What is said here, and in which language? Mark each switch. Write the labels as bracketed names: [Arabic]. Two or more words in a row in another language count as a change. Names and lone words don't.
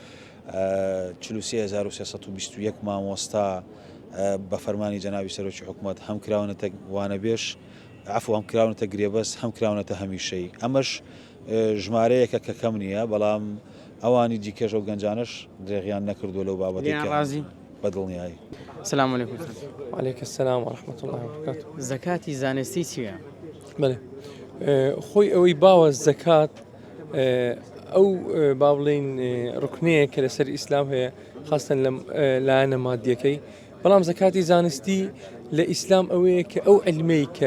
[Central Kurdish] 43321 مامۆستا بە فەرمانی جەنابی سەرۆکی حکوومەت هەم کراونەتە وانەبێش عفو هەم کراونەتە گرێبەز هەم کراونەتە هەمیشەی ئەمەش ژمارەیەکە کە کەم نییە بەڵام ئەوانی دیکەش و گەنجانش درێغیان نەکردو لەو بابەتی بەدڵنیایی. [Arabic] سلام علیکم. وعلیکم السلام ورحمة الله وبركاته. [Central Kurdish] زەکاتی زانستی چییە؟ بەڵێ خۆی ئەوەی باوە زەکات ئەو با بڵێن ڕوکنەیە کە لەسەر ئیسلام هەیە خاستن لە لایەنە مادیەکەی بەڵام زەکاتی زانستی لە ئیسلام ئەوەیە کە ئەو علمەی کە